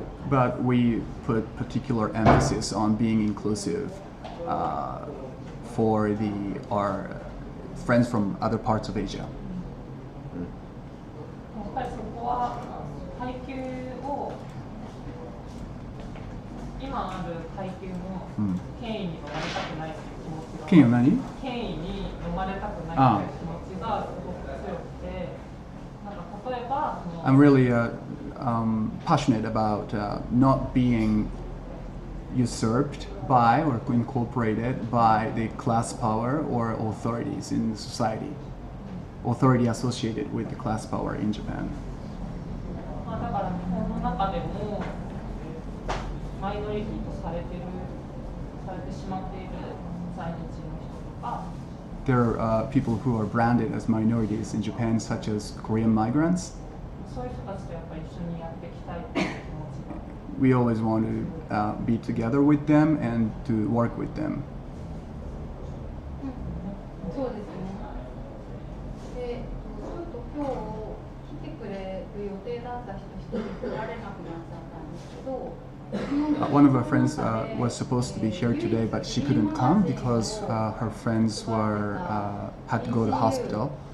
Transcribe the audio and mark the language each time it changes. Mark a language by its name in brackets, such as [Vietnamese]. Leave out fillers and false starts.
[English] But we put particular emphasis on being inclusive for our friends from other parts of Asia. [Japanese] やっぱりそこは階級を今ある階級の権威に飲まれたくないっていう気持ちが、権威に飲まれたくないっていう気持ちがすごく強くて、なんか例えば [English] I'm really passionate about not being usurped by or incorporated by the class power or authorities in society. Authority associated with the class power in Japan. [Japanese] だから日本の中でもマイノリティとされてしまっている在日の人とか。 [English] There are people who are branded as minorities in Japan, such as Korean migrants. [Japanese] そういう人たちとやっぱり一緒にやっていきたいっていう気持ちが。 [English] We always want to be together with them and to work with them. [Japanese] そうですね。で、ちょっと今日来てくれる予定だった人一人来られなくなっちゃったんですけど。 [English] One of our friends was supposed to be here today, but she couldn't come because her friends had to go to hospital.